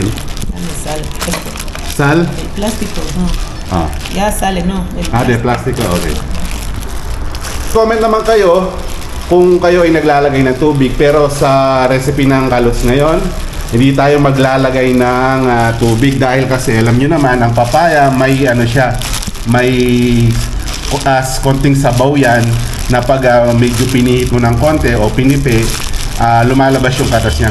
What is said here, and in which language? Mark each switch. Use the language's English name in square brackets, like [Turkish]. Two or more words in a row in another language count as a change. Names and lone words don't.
[Spanish] Dame sal. Sal? El plástico, no. Ya sale, no. De plástico, okay. [Filipino] Comment naman kayo kung kayo ay naglalagay ng tubig, pero sa recipe ng kaluts ngayon, hindi tayo maglalagay ng tubig dahil kasi alam nyo naman ang papaya may may konting sabaw yan na pag medyo pinihit mo ng konti o pinipi, lumalabas yung katas niya.